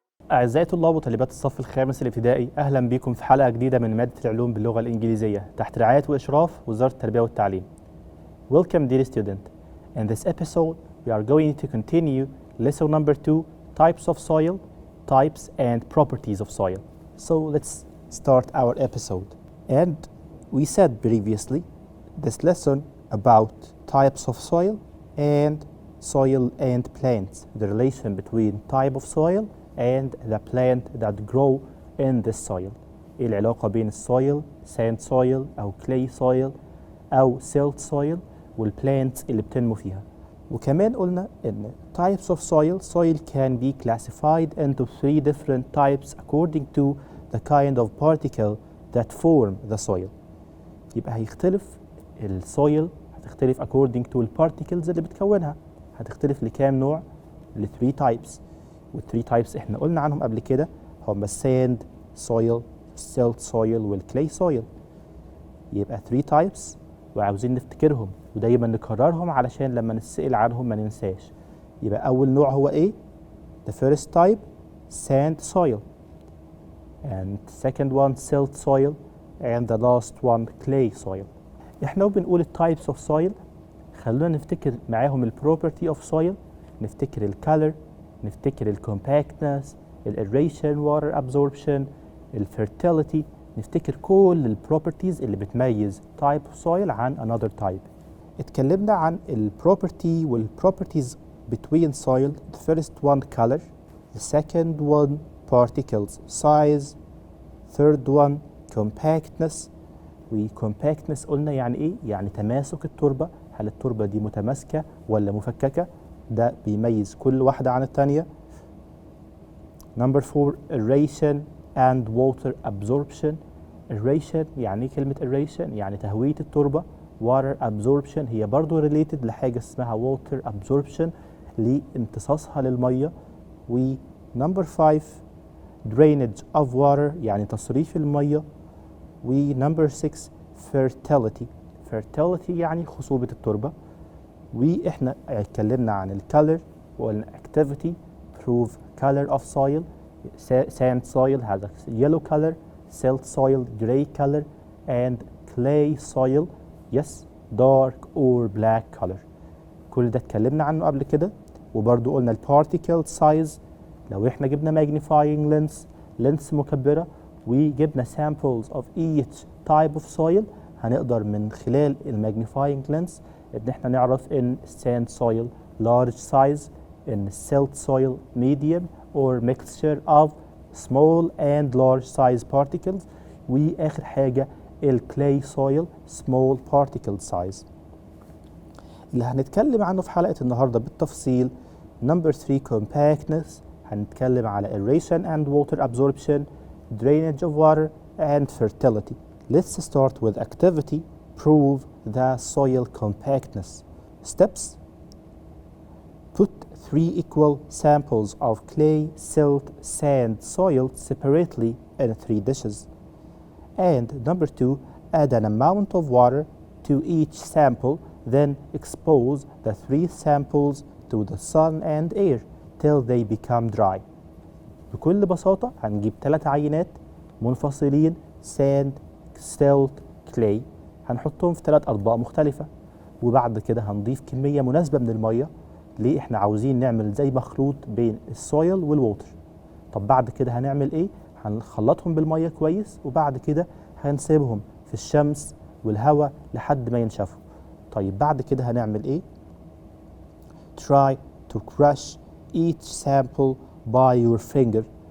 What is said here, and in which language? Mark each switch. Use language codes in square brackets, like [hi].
[ar] أعزائي طلاب وطالبات الصف الخامس الابتدائي، أهلا بكم في حلقة جديدة من مادة العلوم باللغة الإنجليزية تحت رعاية وإشراف وزارة التربية والتعليم. [en] Welcome dear student. In this episode we are going to continue lesson number 2, types of soil, types and properties of soil. So let's start our episode. And we said previously this lesson about types of soil and plants, the relation between type of soil and the plant that grow in this soil. [ar] إيه العلاقة بين السويل sand soil أو clay soil أو silt soil والplants اللي بتنمو فيها. وكمان قلنا إن [en] types of soil can be classified into 3 different types according to the kind of particle that form the soil. [ar] يبقى هيختلف السويل، هتختلف [en] according to [ar] البارتيكلز اللي بتكونها. هتختلف لكام نوع؟ ل 3 types. وال3 types احنا قلنا عنهم قبل كده هم الساند soil, silt soil والكلاي soil. يبقى 3 types وعاوزين نفتكرهم ودايما نكررهم علشان لما نسأل عنهم ما ننساش. يبقى أول نوع هو إيه؟ [en] The first type sand soil, and second one silt soil, and the last one clay soil. [ar] احنا وبنقول [en] types of soil [ar] خلونا نفتكر معاهم البروبرتي of soil، نفتكر الكالر، نفتكر الكومباكتنس، الايريشن واتر ابزوربشن، الفيرتيليتي، نفتكر كل البروبرتيز اللي بتميز تايب اوف سويل عن انذر تايب. اتكلمنا عن البروبرتي والبروبرتيز between soil. [en] The first one color, the second one particles size, third one compactness. [ar] وcompactness قلنا يعني ايه؟ يعني تماسك التربة، هل التربة دي متماسكة ولا مفككة؟ ده بيميز كل واحدة عن التانية. [en] Number 4 aeration and water absorption. [ar] aeration يعني ايه كلمة aeration؟ يعني تهوية التربة. water absorption هي برضو related لحاجة اسمها water absorption لامتصاصها للمية. [en] و number 5 drainage of water [ar] يعني تصريف المية. [en] و number 6 fertility. [ar] fertility يعني خصوبة التربة. واحنا اتكلمنا عن الكالر وقلنا [en] activity prove color of soil. sand soil has a yellow color, silt soil gray color, and clay soil yes dark or black color. [ar] كل ده اتكلمنا عنه قبل كده. وبرضو قلنا البارتيكل سايز، لو احنا جبنا magnifying lens مكبرة وجبنا [en] samples of each type of soil، [ar] هنقدر من خلال الماجنيفاينج لينس ان احنا نعرف ان [en] sand soil large size, in silt soil medium or mixture of small and large size particles. [ar] واخر حاجة الكلاي soil small particle size. اللي هنتكلم عنه في حلقة النهاردة بالتفصيل number 3 compactness. هنتكلم على [en] aeration and water absorption, drainage of water and fertility. Let's start with activity. Prove the soil compactness. Steps: put 3 equal samples of clay, silt, sand, soil separately in 3 dishes. And number 2, add an amount of water to each sample, then expose the 3 samples to the sun and air till they become dry. [ar] بكل بساطة هنجيب 3 عينات منفصلين sand, silt, clay، هنحطهم في 3 أطباق مختلفة، وبعد كده هنضيف كمية مناسبة من المية. ليه؟ احنا عاوزين نعمل زي مخلوط بين السويل والووتر. طب بعد كده هنعمل ايه؟ هنخلطهم بالمية كويس، وبعد كده هنسيبهم في الشمس والهواء لحد ما ينشفوا. طيب بعد كده هنعمل ايه؟ [en] Try to crush each sample by your finger.